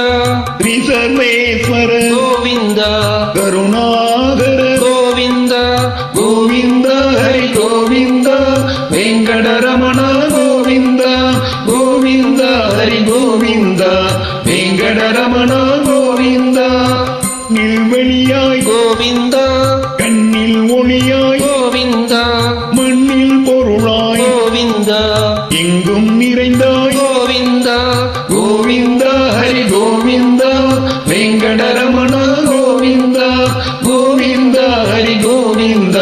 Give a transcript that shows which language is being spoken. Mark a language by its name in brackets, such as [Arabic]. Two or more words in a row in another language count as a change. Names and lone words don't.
[Kannada] ಶ್ರೀ ಸರ್ವೇಶ್ವರ ಗೋವಿಂದ. ಕರುಣಾಕರ ಗೋವಿಂದ. ಗೋವಿಂದ ಹರಿ ಗೋವಿಂದ. ವೆಂಕಟರಮಣ ಗೋವಿಂದ ಗೋವಿಂದ ಹರಿ ಗೋವಿಂದ. ವೆಂಕಟರಮಣ ಗೋವಿಂದ. [Tamil] நில்வெளியாய் [Kannada] ಗೋವಿಂದ. [Tamil] கண்ணில் ஒளியாய் [Kannada] ಗೋವಿಂದ. [Tamil] மண்ணில் பொருளாய் [Kannada] ಗೋವಿಂದ. [Tamil] எங்கும் நிறைந்தாய் [Kannada] ಗೋವಿಂದ. [Tamil] கோவிந்த ஹரி கோவிந்த. வெங்கடரமண கோவிந்த கோவிந்த ஹரி கோவிந்த.